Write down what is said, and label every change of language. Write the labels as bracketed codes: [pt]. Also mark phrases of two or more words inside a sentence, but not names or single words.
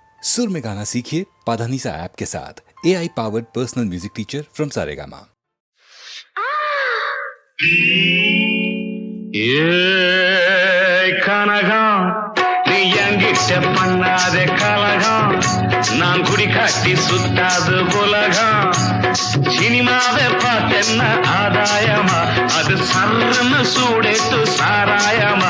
[hi] सुर में गाना सीखिए पाधानीसा ऐप के साथ। [en] AI powered personal music teacher from [hi] सारेगामा। [ta] கனகம் நீ என்கிட்ட பண்ணாத கலகம், நான் குடி காட்டி சுத்தாது உலகம். சினிமாவை பார்த்தென்ன ஆதாயமா, அது சர்ன்னு சூடேட்டு சாராயமா.